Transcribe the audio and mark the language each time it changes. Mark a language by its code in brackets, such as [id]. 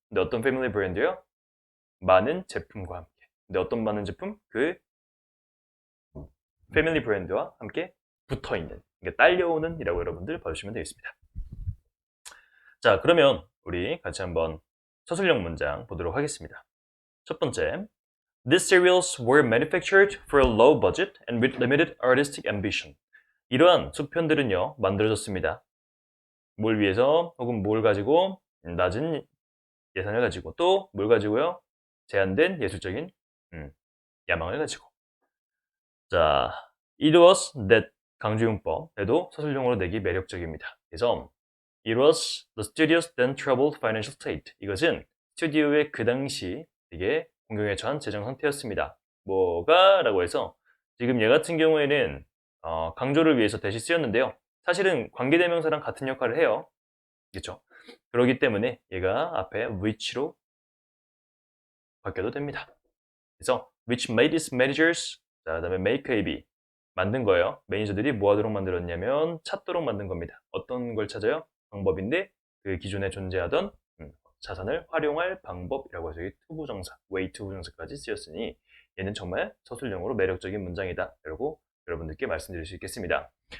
[ko] 근데 어떤 패밀리 브랜드요? 많은 제품과 함께. 근데 어떤 많은 제품? 그 패밀리 브랜드와 함께 붙어있는, 그러니까 딸려오는 이라고 여러분들 봐주시면 되겠습니다. 자, 그러면 우리 같이 한번 서술형 문장 보도록 하겠습니다. [en] 첫 번째, These serials were manufactured for a low budget and with limited artistic ambition. [ko] 이러한 속편들은요, 만들어졌습니다. 뭘 위해서 혹은 뭘 가지고 낮은 예산을 가지고 또 뭘 가지고요? 제한된 예술적인 야망을 가지고. 자, it was that 강조용법에도 서술형으로 내기 매력적입니다. [en] 그래서 it was the studio's then troubled financial state. [ko] 이것은 스튜디오의 그 당시 되게 공경에 처한 재정 상태였습니다. 뭐가? 라고 해서 지금 얘 같은 경우에는 강조를 위해서 대시 쓰였는데요. 사실은 관계대명사랑 같은 역할을 해요. 그렇죠? 그렇기 때문에 얘가 앞에 which로 바뀌어도 됩니다. [en] 그래서 which made its managers [ko] 자, 그다음에 [en] make AB [ko] 만든 거예요. 매니저들이 뭐 하도록 만들었냐면 찾도록 만든 겁니다. 어떤 걸 찾아요? 방법인데 그 기존에 존재하던 자산을 활용할 방법이라고 해서 투부정사, way 투부정사까지 쓰였으니 얘는 정말 서술형으로 매력적인 문장이다 라고 여러분들께 말씀드릴 수 있겠습니다.